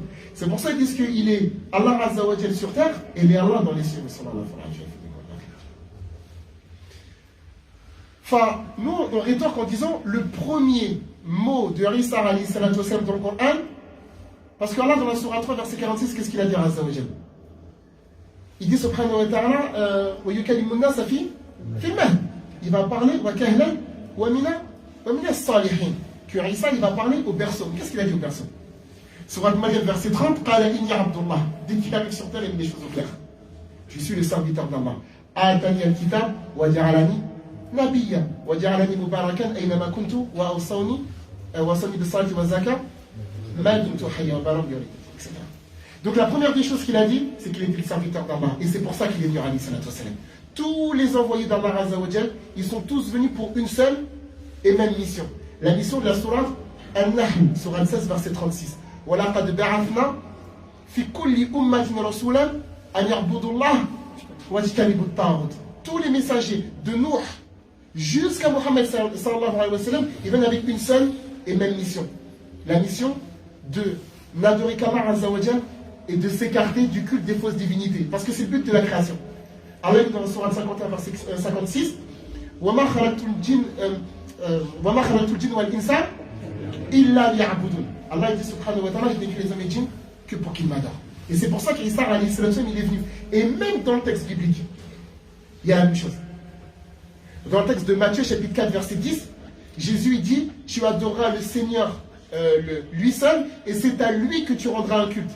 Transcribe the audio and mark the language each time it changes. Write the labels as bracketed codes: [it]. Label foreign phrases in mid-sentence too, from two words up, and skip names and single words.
[fr] C'est pour ça qu'ils disent qu'il est [ar] الله عز وجل [fr] sur terre et il est Allah dans les cieux. Enfin, nous, on rétorque en disant le premier mot de Isa [ar] عليه الصلاة والسلام [fr] dans le Coran, parce qu'Allah dans la Surah 3, verset 46, qu'est-ce qu'il a dit à [ar] عز وجل? [fr] Il dit [ar] سبحانه وتعالى ويكلم الناس في المهد. [fr] Il va parler [ar] وكهلا ومن الصالحين. [fr] Que Isa il va parler au berceau. Qu'est-ce qu'il a dit au berceau? Surah Maryam verset 30, [ar] قال إني عبد الله. [fr] Dès qu'il arrive sur terre, il met les choses au clair. Je suis le serviteur d'Allah. [ar] آتاني الكتاب وجعلني نبيا وجعلني مباركا أينما كنت وأوصاني بالصلاة والزكاة ما دمت حيا وبرم يري, etc. [fr] Donc la première des choses qu'il a dit, c'est qu'il était le serviteur d'Allah. Et c'est pour ça qu'il est venu [ar] عليه الصلاة والسلام. [fr] Tous les envoyés d' [ar] الله عز وجل, [fr] ils sont tous venus pour une seule et même mission. La mission de la Surah An-Nahl, Surah 16, verset 36. [ar] وَلَقَدْ بَعَثْنَا فِي كُلِّ أُمَّةٍ رَسُولًا أَنْ يَعْبُدُوا اللَّهَ وَاجْتَنِبُوا الطَّاغُوتَ. [fr] Tous les messagers de Nuh jusqu'à Mohammed [ar] صلى الله عليه وسلم, [fr] ils viennent avec une seule et même mission. La mission de n'adorer qu' [ar] الله عز وجل [fr] et de s'écarter du culte des fausses divinités. Parce que c'est le but de la création. Allah dit dans la Surah 51, verset 56, [ar] وَمَا خَلَقْتُ الْجِنَّ وَالْإِنسَ إِلَّا لِيَعْبُدُونَ. Allah dit سبحانه وتعالى, [fr] j'ai décrit les hommes et les djinns que pour qu'ils m'adorent. Et c'est pour ça qu'Isa [ar] عليه السلام [fr] il est venu. Et même dans le texte biblique, il y a la même chose. Dans le texte de Matthieu, chapitre 4, verset 10, Jésus dit, tu adoreras le Seigneur lui seul, et c'est à lui que tu rendras un culte.